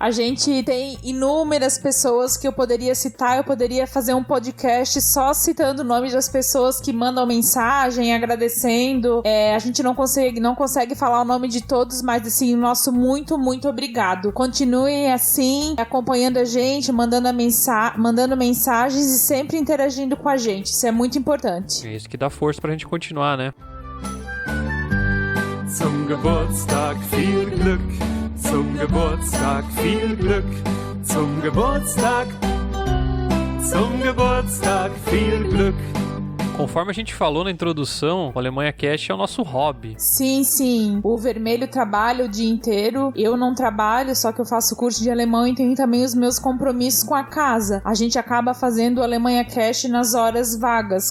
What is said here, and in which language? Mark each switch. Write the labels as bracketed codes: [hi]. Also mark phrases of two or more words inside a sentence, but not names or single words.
[pt] A gente tem inúmeras pessoas que eu poderia citar, eu poderia fazer um podcast só citando o nome das pessoas que mandam mensagem, agradecendo. A gente não consegue falar o nome de todos, mas assim, nosso muito, muito obrigado. Continuem assim, acompanhando a gente, mandando mensagens e sempre interagindo com a gente. Isso é muito importante. É isso que dá força pra gente continuar, né? [de] Zum Geburtstag viel Glück, zum Geburtstag viel Glück, zum Geburtstag viel Glück. [pt] Conforme a gente falou na introdução, o Alemanha Cast é o nosso hobby. Sim, sim. O Vermelho trabalha o dia inteiro. Eu não trabalho, só que eu faço curso de alemão e tenho também os meus compromissos com a casa. A gente acaba fazendo o Alemanha Cast nas horas vagas.